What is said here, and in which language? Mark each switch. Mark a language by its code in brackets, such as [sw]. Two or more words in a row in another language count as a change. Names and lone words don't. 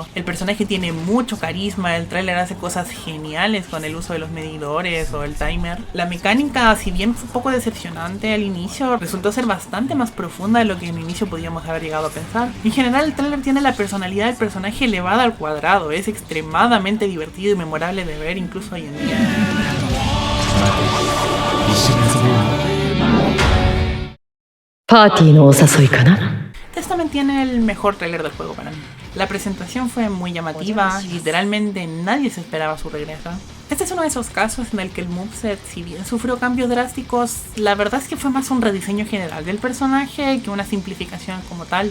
[es] El personaje tiene mucho carisma, el tráiler hace cosas geniales con el uso de los medidores o el timer. La mecánica, si bien fue un poco decepcionante al inicio, resultó ser bastante más profunda de lo que en inicio podíamos haber llegado a pensar. En general, el tráiler tiene la personalidad del personaje elevada al cuadrado, es extremadamente divertido y memorable de ver incluso hoy en día. [ja] パーティーのお誘いかな。 [es] Testament tiene el mejor tráiler del juego para mí. La presentación fue muy llamativa, literalmente nadie se esperaba su regreso. Este es uno de esos casos en el que el moveset, si bien sufrió cambios drásticos, la verdad es que fue más un rediseño general del personaje que una simplificación como tal.